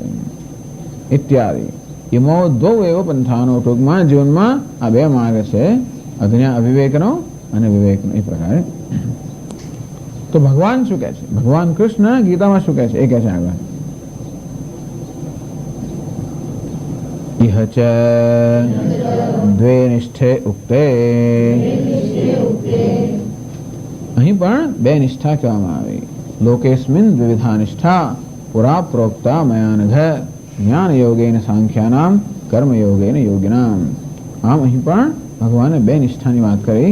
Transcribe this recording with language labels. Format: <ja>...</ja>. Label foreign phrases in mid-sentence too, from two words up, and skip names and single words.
<sa>इत्यादि इमो द्वौ एव पंथानो.</sa> <gu>ટૂંકમાં જીવનમાં આ બે માર્ગ છે, અજ્ઞા અવિવેકનો અને વિવેકનો. એ પ્રકારે તો ભગવાન શું કહે છે? ભગવાન કૃષ્ણ ગીતામાં શું કહે છે એ કહે છે આગળ.</gu> <sa>इह च द्वे निष्ठे उक्ते</sa> <gu>અહીં પણ બે નિષ્ઠા કહેવામાં આવી.</gu> <sa>लोकेस्मिन द्विविधा निष्ठा पुरा प्रोक्ता मयानघ ज्ञान योगेन सांख्यानाम कर्म योगेन योगिनाम.</sa> <gu>આમ અહીં પણ ભગવાને બે નિષ્ઠાની વાત કરી.</gu>